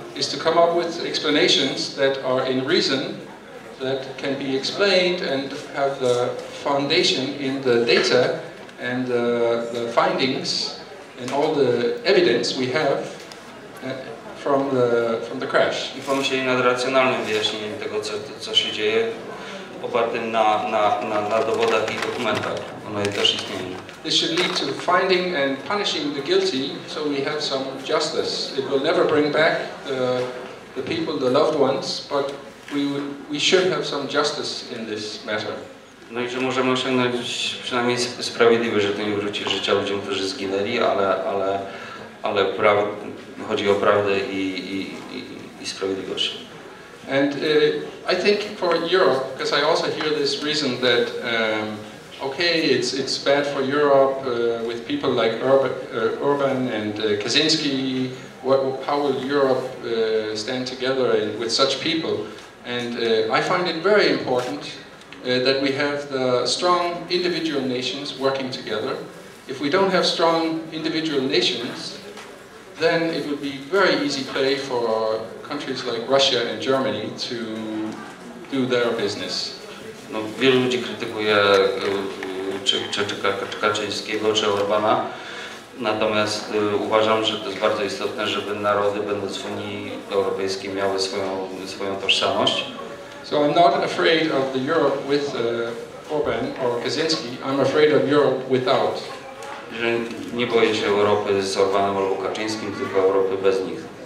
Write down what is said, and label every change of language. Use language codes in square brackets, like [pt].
[en] Is to come up with explanations that are in reason, that can be explained and have the foundation in the data and the findings and all the evidence we have from the crash. [pl] I pomyśleli nad racjonalnym wyjaśnieniem tego, co się dzieje, opartym na dowodach i dokumentach. One też istnieją. [en] This should lead to finding and punishing the guilty, so we have some justice. It will never bring back the people, the loved ones, but we should have some justice in this matter. [pl] No i że możemy osiągnąć przynajmniej sprawiedliwość, że to nie wróci życia ludziom, którzy zginęli, ale chodzi o prawdę i sprawiedliwość. [en] And I think for Europe, because I also hear this reason that okay, it's bad for Europe with people like Orban and Kaczynski. How will Europe stand together with such people? And I find it very important that we have the strong individual nations working together. If we don't have strong individual nations, then it would be very easy play for countries like Russia and Germany to do their business. [pl] No, wielu ludzi krytykuje czy Kaczyńskiego, czy Orbana, natomiast uważam, że to jest bardzo istotne, żeby narody, będąc w Unii Europejskiej, miały swoją tożsamość. [en] So I'm not afraid of the Europe with Orban or Kaczynski. I'm afraid of Europe without. [pl] Że nie boję się Europy z Orbanem albo Kaczyńskim, tylko Europy bez nich.